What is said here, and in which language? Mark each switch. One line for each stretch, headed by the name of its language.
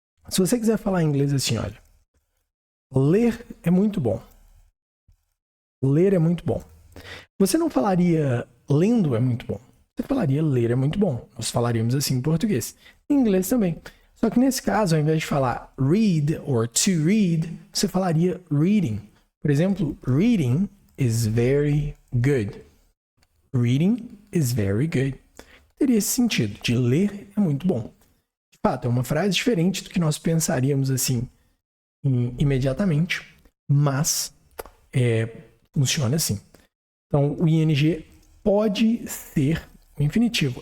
Portuguese: Se você quiser falar em inglês assim, olha, ler é muito bom. Ler é muito bom. Você não falaria lendo é muito bom. Você falaria ler é muito bom. Nós falaríamos assim em português. Em inglês também. Só que nesse caso, ao invés de falar read or to read, você falaria reading. Por exemplo,
English: reading is very good. Reading is very good.
Portuguese: Teria esse sentido de ler é muito bom. De fato, é uma frase diferente do que nós pensaríamos assim imediatamente, mas funciona assim. Então, o ing pode ser o infinitivo.